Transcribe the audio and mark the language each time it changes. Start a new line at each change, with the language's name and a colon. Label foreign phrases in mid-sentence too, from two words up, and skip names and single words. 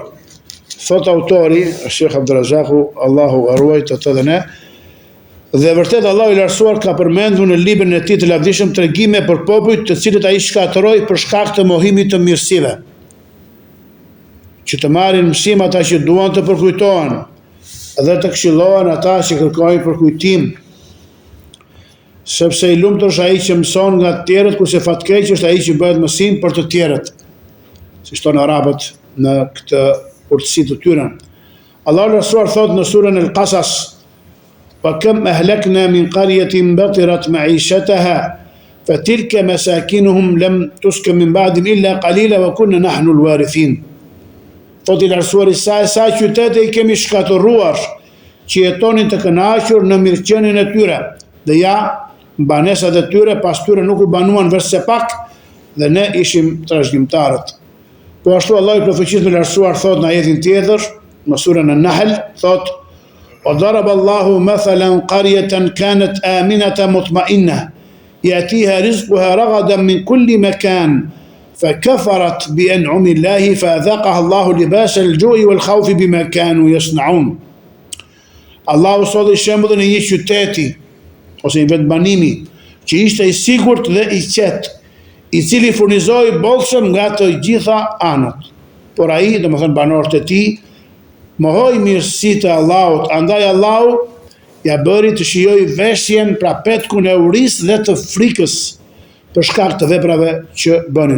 Albanian: Thot autori, Sheikh Abdulrazaku, Allahu e ruajt të dhe ne, dhe vërtet Allahu i lartësuar ka përmendur në librin e tij të lavdishëm tregime për popujt të cilët ai shkatërroi për shkak të mohimit të mirësive, që të marrin mësim ata që duan të përkujtohen dhe të këshillohen ata që kërkojnë përkujtim, sepse i lumtur është ai që mëson nga të tjerët, kurse fatkeq është ai që bëhet mësim për të tjerët, siç thonë arabët në këtë urtësi të tyre. Allahu i lartësuar thot në surën Al-Qasas:
Arabic: وكم أهلكنا من قرية بطرت معيشتها فتلك مساكنهم لم تسكن من بعدهم إلا قليلا وكنا نحن الوارثين.
Albanian: Thot i lartësuari sa qytete i kemi shkatërruar që jetonin të kënaqur në mirëqenien e tyre, dhe ja banesat e tyre pas tyre nuk u banuan veçse pak dhe ne ishim trashëgimtarët. Po ashtu Allahu i plotësisht i lartësuar thot në ajetin tjetër, në surën An-Nahl, thot:
Arabic: وضرب الله مثلا قرية كانت آمنة مطمئنة يأتيها رزقها رغدا من كل مكان فكفرت بأنعم الله فأذاقها الله لباس الجوع والخوف بما كانوا يصنعون.
Albanian: Allahu solli shembullin e një qyteti ose një vendbanimi që ishte i sigurt dhe i qetë, i cili furnizoi bollshëm nga të gjitha anët. Por ai, domethënë banorët e tij, mohoi mirësitë e Allahut, andaj Allahu ja bëri të shijoj veshjen, pra petkun e urisë dhe të frikës për shkak të veprave që bënin.